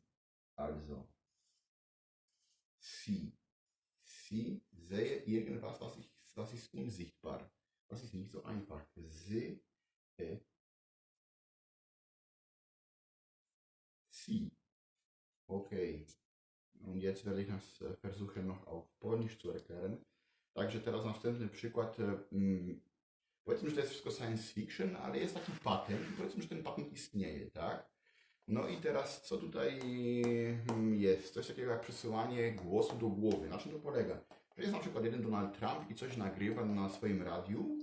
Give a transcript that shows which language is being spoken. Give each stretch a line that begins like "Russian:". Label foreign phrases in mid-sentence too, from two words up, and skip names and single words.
German: Also, sehe irgendwas, was ist unsichtbar. Das ist nicht so einfach. Sehe. Okay. Und jetzt werde ich das versuchen noch auf Polnisch zu erklären.
Polish: Także teraz następny przykład. Powiedzmy, że to jest wszystko
English: science fiction,
Polish: ale jest taki patent. Powiedzmy, że ten patent istnieje, tak? No i teraz co tutaj jest? Coś takiego jak przesyłanie głosu do głowy. Na czym to polega? Że jest na przykład jeden Donald Trump i coś nagrywa na swoim radiu.